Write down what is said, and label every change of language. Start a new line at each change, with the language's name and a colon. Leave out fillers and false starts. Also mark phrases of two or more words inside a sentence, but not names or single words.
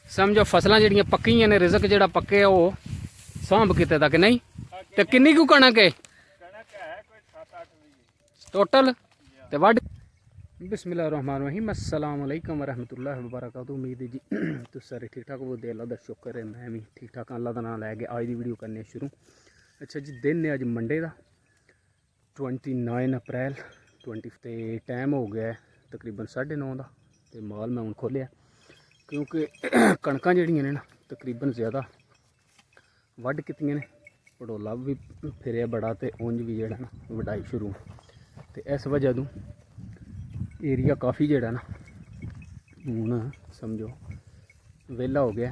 Punjabi: ਸਮਝੋ ਫ਼ਸਲਾਂ ਜਿਹੜੀਆਂ ਪੱਕੀਆਂ ਨੇ ਰਿਜ਼ਕ ਜਿਹੜਾ ਪੱਕੇ ਵੋ ਸਾਂਭ ਕਿਤੇ ਦਾ ਕਿ ਨਹੀਂ। ਤੇ ਕਿੰਨੀ ਕੁ ਕਣਕ ਹੈ ਟੋਟਲ ਤੇ ਵੱਢ।
Arabic: بسم الله الرحمن الرحيم السلام عليكم ورحمة الله وبركاته.
Punjabi: ਉਮੀਦ ਹੈ ਜੀ ਤੁਸੀਂ ਸਾਰੇ ਠੀਕ ਠਾਕ ਹੋ। ਅੱਲ੍ਹਾ ਦਾ ਸ਼ੁਕਰ ਹੈ ਮੈਂ ਭੀ ਠੀਕ ਠਾਕ। ਅੱਲ੍ਹਾ ਕਾ ਨਾਮ ਲੈਕੇ ਅੱਜ ਕੀ ਵੀਡੀਓ ਕਰਨੇ ਸ਼ੁਰੂ। ਅੱਛਾ ਜੀ ਦਿਨ ਹੈ ਅੱਜ ਮੰਡੇ ਕਾ 29 ਅਪ੍ਰੈਲ 20 ਤੇ ਟਾਈਮ ਹੋ ਗਿਆ ਹੈ ਤਕਰੀਬਨ 9:30 ਕਾ। ਤੋ ਮਾਲ ਮੈਂ ਹੂੰ ਖੋਲ੍ਹਿਆ ਕਿਉਂਕਿ ਕਣਕਾਂ ਜਿਹੜੀਆਂ ਨੇ ਨਾ ਤਕਰੀਬਨ ਜ਼ਿਆਦਾ ਵੱਢ ਕੀਤੀਆਂ ਨੇ। ਪੜੋਲਾ ਭੀ ਫਿਰਿਆ ਬੜਾ ਤੋ ਉਂਜ ਭੀ ਜਿਹੜਾ ਨਾ ਵਢਾਈ ਸ਼ੁਰੂ। ਤੋ ਇਸ ਵਜ੍ਹਾ ਤੋ ਏਰੀਆ ਕਾਫ਼ੀ ਜਿਹੜਾ ਨਾ ਹੁਣ ਸਮਝੋ ਵੇਲਾ ਹੋ ਗਿਆ।